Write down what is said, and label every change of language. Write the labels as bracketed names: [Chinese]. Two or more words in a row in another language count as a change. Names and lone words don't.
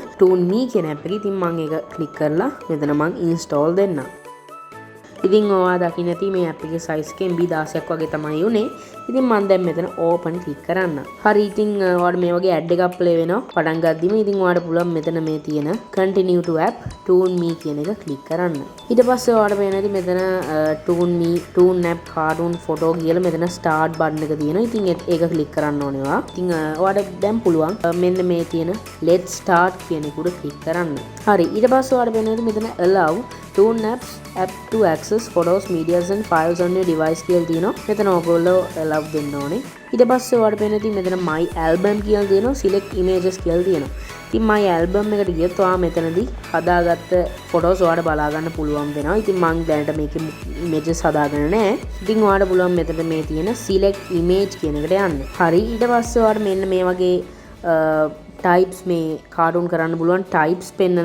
[Sinhala] Tune Me කියන app එක. ඉතින් මම ඒක ක්ලික් කරලා මෙතන මම install දෙන්නම්. ඉතින් ඔයා දකින්න ඇති මේ app එකේ size එක MB 16ක් වගේ තමයි උනේ. ඉතින් මම දැන් මෙතන [English] open click [Sinhala] කරන්න. හරි, ඉතින් ඔයාලට මේ වගේ ad එකක් play වෙනවා පටන් ගද්දිම. ඉතින් ඔයාලට පුළුවන් මෙතන මේ තියෙන [English] continue to app Tune Me [Sinhala] කියන එක click කරන්න. ඊට පස්සේ ඔයාලට පේන ඇති මෙතන [English] Tune Me Tune app cartoon photo [Sinhala] කියලා මෙතන [English] start button [Sinhala] එක තියෙනවා. ඉතින් ඒක click කරන්න ඕනේ ඔයා. ඉතින් ඔයාලට දැන් පුළුවන් මෙන්න මේ තියෙන [English] let's start [Sinhala] කියන එකට click කරන්න. හරි, ඊට පස්සේ ඔයාලට පේන ඇති මෙතන [English] allow Tune apps app to access photos, medias and files on your device [Sinhala] කියලා තියෙනවා. මෙතන ඔයගොල්ලෝ allow දෙන්න ඕනේ. ඊට පස්සේ ඔයාලට පේන ඉතින් මෙතන [English] my album [Sinhala] කියලා තියෙනවා, [English] select images [Sinhala] කියලා තියෙනවා. ඉතින් [English] my album [Sinhala] එකට ගියොත් ඔයා මෙතනදී හදාගත්ත photos ඔයාලට බලා ගන්න පුළුවන් වෙනවා. ඉතින් මම දැනට මේකේ images හදාගෙන නැහැ. ඉතින් ඔයාලට පුළුවන් මෙතන මේ තියෙන [English] select image [Sinhala] කියන එකට යන්න. හරි, ඊට පස්සේ ඔයාලට මෙන්න මේ වගේ types මේ කාටුන් කරන්න පුළුවන් types පෙන්නනවා.